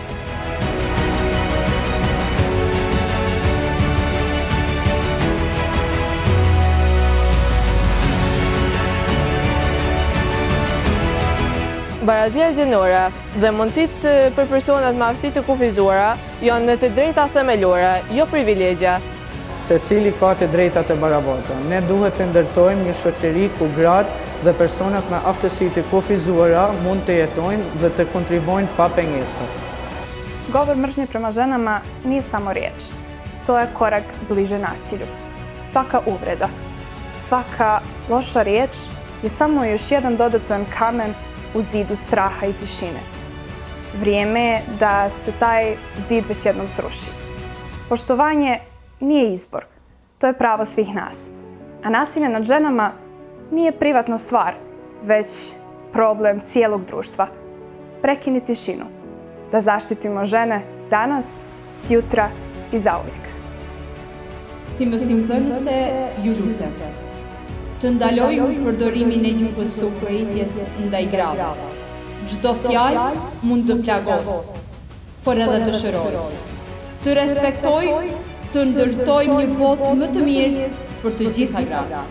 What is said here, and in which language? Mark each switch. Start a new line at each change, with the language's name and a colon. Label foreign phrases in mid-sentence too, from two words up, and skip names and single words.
Albanian: Barazia gjinore dhe mundësitë për personat me aftësi të kufizuara janë të drejta themelore, jo privilegje. Secili ka të drejta të barabarta. Ne duhet të ndërtojmë një shoqëri ku gratë dhe personat me aftësi të kufizuara mund të jetojnë dhe të kontribuojnë pa pengesa.
Serbian: Govor mržnje prema ženama nije samo riječ. To je korak bliže nasilju. Svaka uvreda, svaka loša riječ je samo još jedan dodatan kamen u zidu straha i tišine. Vrijeme je da se taj zid već jednom sruši. Poštovanje nije izbor, to je pravo svih nas. A nasilje nad ženama nije privatna stvar, već problem cijelog društva. Prekini tišinu, da zaštitimo žene danas, sjutra i zauvijek.
Albanian: Si më simdhënëse, ju lutem, të ndalojmë përdorimin e gjuhës së urrëties ndaj grave. Çdo fjalë mund të plagos, por edhe të shërojë. Të respektojmë, të ndërtojmë një botë më të mirë për të gjitha gratë.